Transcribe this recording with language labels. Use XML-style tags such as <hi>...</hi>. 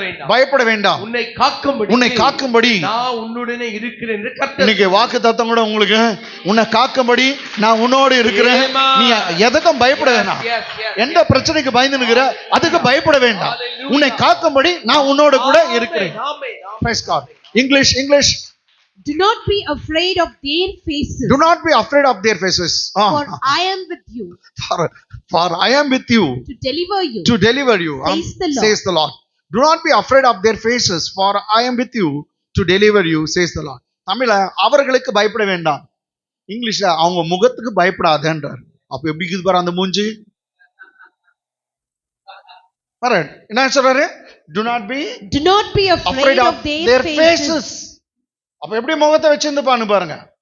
<ta>பயப்பட வேண்டாம், உன்னை காக்கும்படி நான் உன்னுடனே இருக்கிறேன் என்று கர்த்தர். இன்னைக்கு வாக்கு தத்தம் கூட உங்களுக்கு, உன்னை காக்கும்படி நான் உன்னோடு இருக்கிறேன், நீ எதுக்கும் பயப்பட வேண்டாம். எந்த பிரச்சனைக்கு பயந்து நிக்கிற அதுக்கு பயப்பட வேண்டாம், உன்னை காக்கும்படி நான் உன்னோடு கூட இருக்கிறேன். English.</ta> <en>Do not be afraid of their faces. Do not be afraid of their faces. For I am with you. For I am with you. To deliver you. Says the Lord. Do not be afraid of their faces. For I am with you to deliver you. Says the Lord.</en> <ta>தமிழ்ல அவர்களுக்கு பயப்பட வேண்டாம், இங்கிலீஷ்ல அவங்க முகத்துக்கு பயப்படாதேன்றார். அப்ப எப்படி இருக்குது பாரு அந்த மூஞ்சி. என்ன சொல்றாரு?</ta> <en>Do not be afraid of their faces.</en> <ta>அப்ப எப்படி முகத்தை வச்சிருந்துப்பான்னு பாருங்க.</ta>